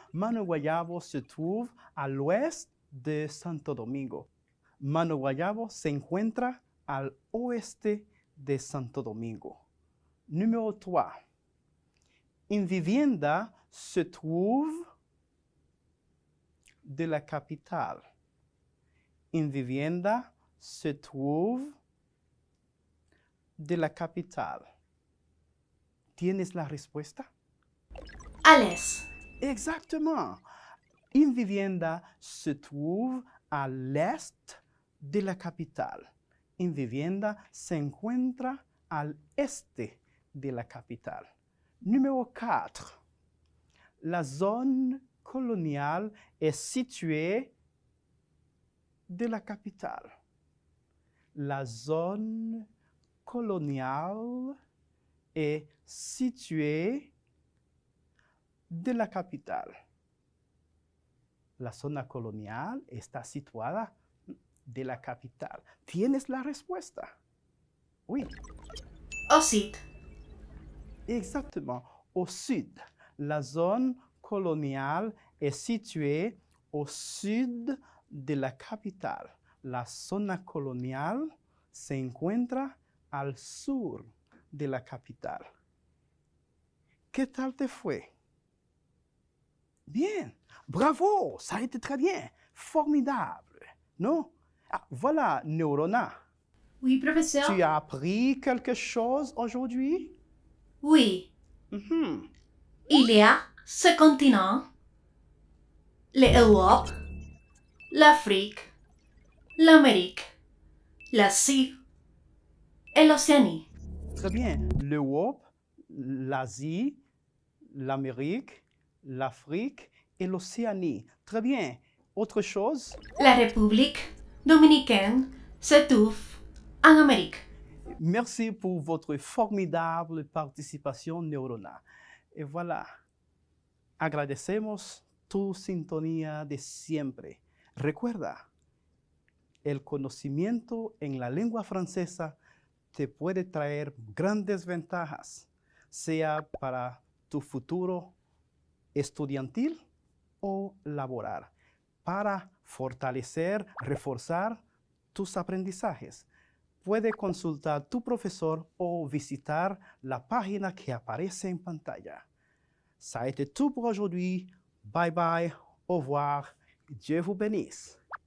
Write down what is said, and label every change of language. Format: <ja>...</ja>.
<fr>Mano Guayabo se trouve à l'ouest de Santo Domingo.</fr> <es>Mano Guayabo se encuentra al oeste de Santo Domingo.</es> <fr>Numéro 3. Invivienda se trouve de la capitale. Invivienda se trouve de la capitale.</fr> <es>¿Tienes la respuesta?</es> <fr>À l'est. Exactement. Invivienda se trouve à l'est de la capitale.</fr> <es>Invivienda se encuentra al este de la capital.</es> <fr>Numéro 4. La zone coloniale est située de la capitale. La zone coloniale est située de la capitale.</fr> <es>La zona colonial está situada de la capital. ¿Tienes la respuesta? Oui.</es> <fr>Au sud. Exactement, au sud. La zone coloniale est située au sud de la capitale.</fr> <es>La zona colonial se encuentra al sur de la capital. ¿Qué tal te fue?</es> <fr>Bien, bravo, ça a été très bien, formidable, non? Ah, voilà, Neurona. Oui, professeur. Tu as appris quelque chose aujourd'hui? Oui. Mhm. Il y a ce continent, l'Europe, l'Afrique, l'Amérique, l'Asie et l'Océanie. Très bien. L'Europe, l'Asie, l'Amérique, l'Afrique et l'Océanie. Très bien. Autre chose? La République dominicaine se trouve en Amérique. Merci pour votre formidable participation, Neurona.</fr> <es>Y voilà. Agradecemos tu sintonía de siempre. Recuerda, el conocimiento en la lengua francesa te puede traer grandes ventajas, sea para tu futuro estudiantil o laboral, para fortalecer, reforzar tus aprendizajes. Puede consultar tu profesor o visitar la página que aparece en pantalla.</es> <fr>Ça a été tout pour aujourd'hui. Bye bye, au revoir, Dieu vous bénisse.</fr>